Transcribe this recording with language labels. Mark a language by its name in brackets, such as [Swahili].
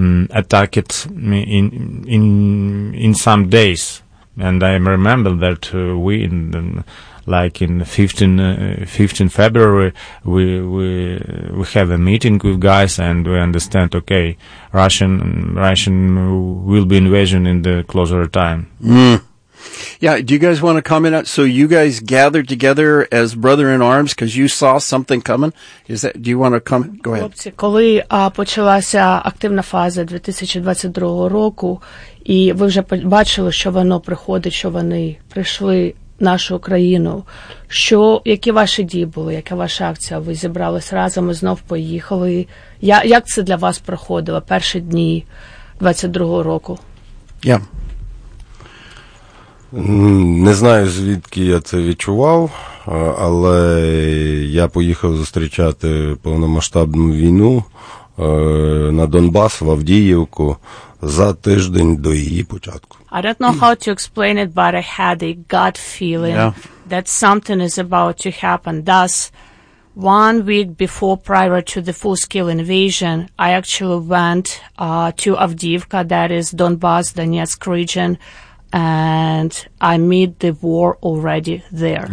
[English] attacked it in some days, and I remember that we in the, like in 15 February, we have a meeting with guys and we understand, okay, Russian will be invasion in the closer time. Mm. Yeah. Do you guys want to comment on, so you guys gathered together as brother in arms because you saw something coming? Do you want to comment? Go ahead. [Ukrainian] Хлопці, коли почалася активна фаза 2022 року, і ви вже бачили, що воно приходить, що вони прийшли нашу Україну, що які ваші дії були, яка ваша акція? Ви зібрались разом і знов поїхали. Як це для вас проходило перші дні 22-го року? Не знаю, звідки я це відчував, але я поїхав зустрічати повномасштабну війну на Донбас, в Авдіївку, за тиждень до її початку. [English] I don't know how to explain it, but I had a gut feeling that something is about to happen. Thus, 1 week before, prior to the full-scale invasion, I actually went to Avdiivka, that is Donbas, Donetsk region, and I meet the war already there.